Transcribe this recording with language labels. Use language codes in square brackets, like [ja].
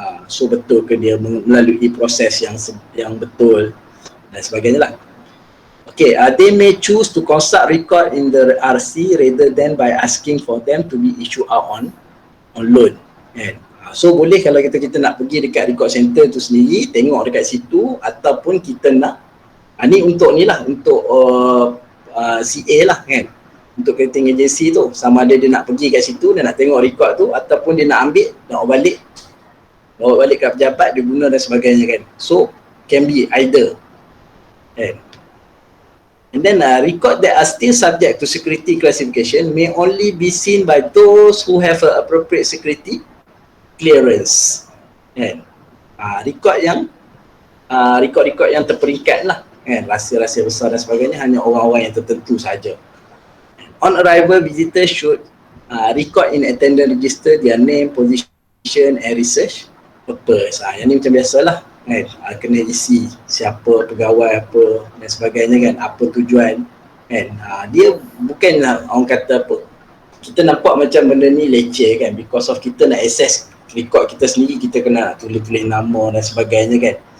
[ms] So betul ke dia melalui proses yang betul dan sebagainya lah. [en] Okay, they may choose to consult record in the RC rather than by asking for them to be issued out on loan, kan. [ms] So boleh kalau kita nak pergi dekat record center tu sendiri, tengok dekat situ, ataupun kita nak ni untuk ni lah, untuk CA lah kan, untuk creating agency tu, sama ada dia nak pergi kat situ, dia nak tengok record tu, ataupun dia nak ambil, nak bawa balik kat pejabat, dia guna dan sebagainya kan. [en] So can be either kan. And then record that are still subject to security classification may only be seen by those who have appropriate security clearance kan. [ms] Record yang terperingkat lah kan, rahsia-rahsia besar dan sebagainya, hanya orang-orang yang tertentu saja. [en] On arrival, visitors should record in attendance register their name, position and research purpose. [ms] Yang ni macam biasalah kan, kena isi siapa pegawai apa dan sebagainya kan, apa tujuan kan. Dia bukanlah orang kata apa, kita nampak macam benda ni leceh kan, [en] because of [ms] kita nak access record kita sendiri, kita kena tulis-tulis nama dan sebagainya kan.